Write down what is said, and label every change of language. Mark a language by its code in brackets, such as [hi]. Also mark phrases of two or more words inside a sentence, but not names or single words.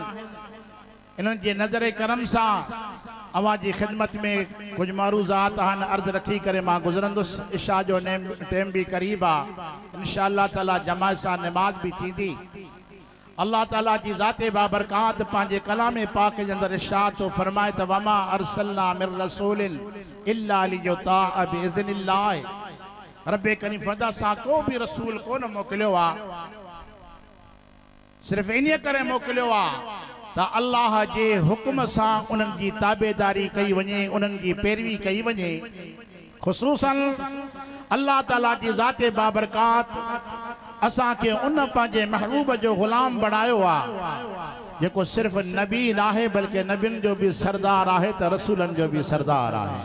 [sd] इन्हनि जे नज़र करम सां अवां जी ख़िदमत में कुछ मारूज़ात आहिनि अर्ज़ रखी करे मां गुज़रंदुसि। इशा जो टाइम भी क़रीब आहे। इंशाअल्लाह ताला जमात सां नमाज़ भी थींदी। अल्लाह ताला जी ज़ाते बाबरकात पंहिंजे कलाम पाक जे अंदर इरशाद तो फरमाए त [ar] وما أرسلنا من رسول إلا ليطاع بإذن الله. [sd] रब्बे करीम फरदा सां को भी रसूल कोन मोकिलियो आ, सिर्फ़ इन करे मोकिलियो आ त अल्लाह जे हुक्म सां उन्हनि जी ताबेदारी कई वञे, उन्हनि जी पैरवी कई वञे। ख़ुसूसन अल्लाह ताला जी ज़ाते बाबरकात असां के उन पंहिंजे महबूब जो ग़ुलाम बणायो आहे जेको सिर्फ़ नबी नाहे बल्कि नबियुनि जो भी सरदार आहे त रसूलनि जो भी सरदार आहे।